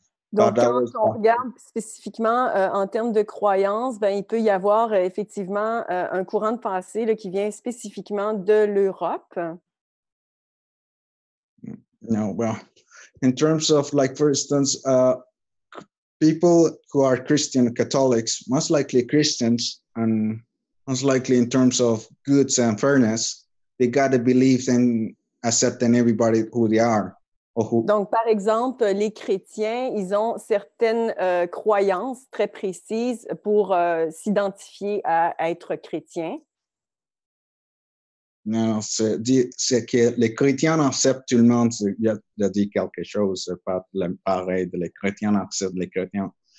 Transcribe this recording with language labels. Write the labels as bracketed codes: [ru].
[fr] Donc, quand on regarde spécifiquement en termes de croyances, ben, il peut y avoir effectivement un courant de pensée là, qui vient spécifiquement de l'Europe. [en] No, well, in terms of, like, for instance, people who are Christian Catholics, most likely Christians, and most likely in terms of goods and fairness, they got to believe in accepting everybody who they are. [fr] Donc, par exemple, les chrétiens, ils ont certaines croyances très précises pour s'identifier à être chrétien. Non, c'est que les chrétiens acceptent tout le monde. Il a dit quelque chose, c'est pas pareil. Les chrétiens acceptent les chrétiens.